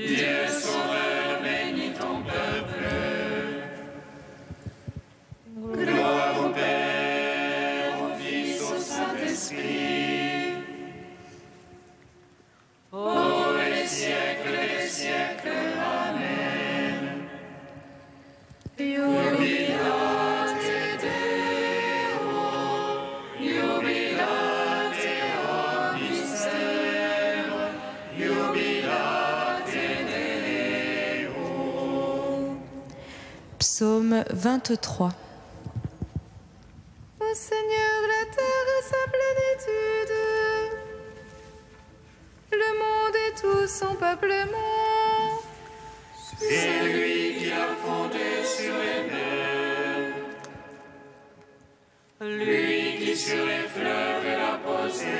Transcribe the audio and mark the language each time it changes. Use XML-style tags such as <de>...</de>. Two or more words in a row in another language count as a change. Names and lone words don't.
<fr>Dieu sauveur, bénis ton peuple. Gloire au Père, au Fils, au Saint-Esprit. Pour les siècles des siècles. Amen.</fr> <la>Jubilate Deo, jubilate omnister, jubilate Deo.</la> <fr>Psaume 23. Ô Seigneur, la terre et sa plénitude, le monde et tout son peuplement. C'est lui qui a fondé sur les mers, lui qui sur les fleuves l'a posé.</fr>